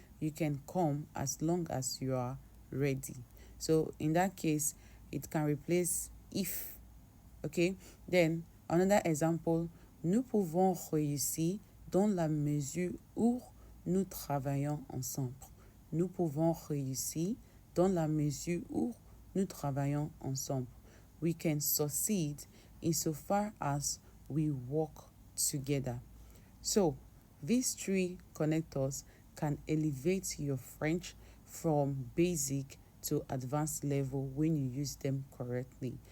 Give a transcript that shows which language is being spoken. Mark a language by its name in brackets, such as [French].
[English] You can come as long as you are ready. So in that case, it can replace if. Okay? Then another example, [French] nous pouvons réussir dans la mesure où nous travaillons ensemble. Nous pouvons réussir dans la mesure où nous travaillons ensemble. [English] We can succeed insofar as we work together. So, these 3 connectors can elevate your French from basic to advanced level when you use them correctly.